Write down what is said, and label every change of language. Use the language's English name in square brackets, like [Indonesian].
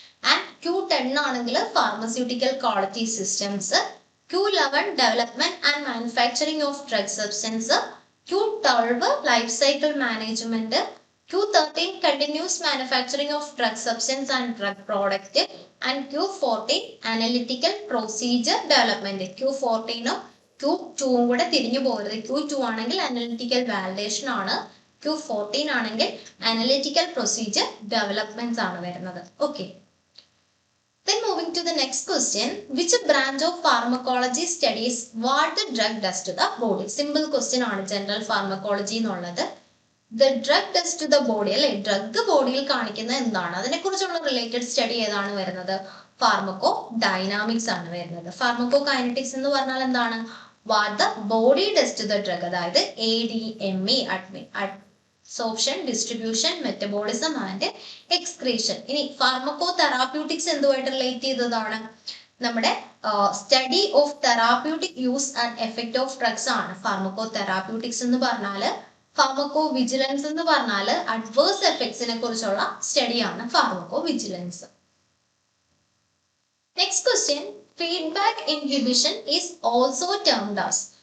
[English] and Q10 ആണെങ്കിൽ pharmaceutical quality systems, Q11 development and manufacturing of drug substance, Q12 life cycle management, Q13 continuous manufacturing of drug substance and drug product, and Q14 analytical procedure development. [Malayalam] Q14 Q2 കൂടെ തിരിഞ്ഞു പോകരുത്. Q2 ആണെങ്കിൽ analytical validation ആണ്, Q14 ആണെങ്കിൽ analytical procedure developments ആണ് വരുന്നത്. Okay. [English] Then moving to the next question, which branch of pharmacology studies what the drug does to the body? [Malayalam] Simple question ആണ് general pharmacology എന്നുള്ളത്. [English] The drug does to the body, [Malayalam] അല്ലെ, drug ബോഡിയിൽ കാണിക്കുന്ന എന്താണ്, അതിനെക്കുറിച്ചുള്ള related study ഏതാണ് വരുന്നത്? Pharmaco dynamics ആണ് വരുന്നത്. ഫാർമക്കോ കൈനറ്റിക്സ് എന്ന് പറഞ്ഞാൽ എന്താണ്? [English] what the body does to the drug, അതായത് ADME, absorption, distribution, metabolism and excretion. [Malayalam] ഇനി ഫാർമക്കോ തെറാപ്യൂട്ടിക്സ് എന്തുമായിട്ട് റിലേറ്റ് ചെയ്തതാണ്? നമ്മുടെ [English] Study of therapeutic use and effect of drugs ആണ്. [Malayalam] ഫാർമക്കോ തെറാപ്യൂട്ടിക്സ് എന്ന് പറഞ്ഞാല്, ഫാർമക്കോ വിജിലൻസ് എന്ന് പറഞ്ഞാൽ അഡ്വേഴ്സ് എഫക്ട്സിനെ കുറിച്ചുള്ള സ്റ്റഡിയാണ് pharmaco vigilance. [English] Next question, feedback inhibition is also termed as.